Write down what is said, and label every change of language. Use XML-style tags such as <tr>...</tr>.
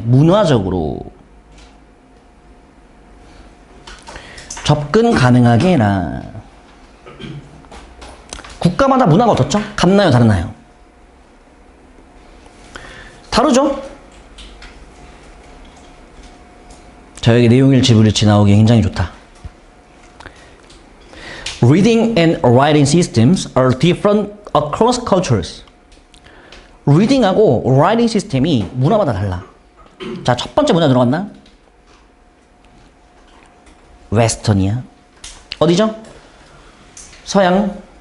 <ko>문화적으로 접근 가능하게 해라. 국가마다 문화가 어떻죠? 같나요? 다르나요? 다르죠? 자, 여기 내용일치불일치 나오기 굉장히 좋다.</ko> <en>Reading and writing systems are different across cultures.</en> <ko>리딩하고 writing 시스템이 문화마다 달라. 자, 첫 번째 문화 들어갔나? 웨스턴이야. 어디죠? 서양.</ko>